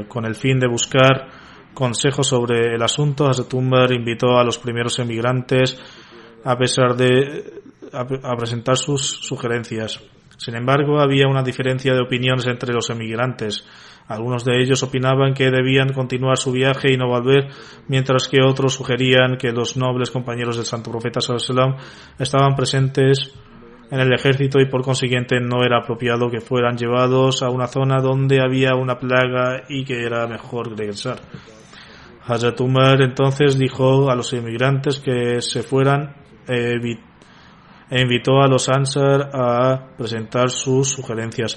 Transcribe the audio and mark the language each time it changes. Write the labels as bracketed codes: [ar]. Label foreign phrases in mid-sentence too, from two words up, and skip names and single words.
[es] Con el fin de buscar consejos sobre el asunto, Hazrat Umar invitó a los primeros emigrantes a presentar sus sugerencias. Sin embargo, había una diferencia de opiniones entre los emigrantes. Algunos de ellos opinaban que debían continuar su viaje y no volver, mientras que otros sugerían que los nobles compañeros del Santo Profeta [ar] صلى الله عليه وسلم [es] estaban presentes en el ejército y por consiguiente no era apropiado que fueran llevados a una zona donde había una plaga y que era mejor regresar. Hazrat Umar entonces dijo a los emigrantes que se fueran e invitó a los Ansar a presentar sus sugerencias.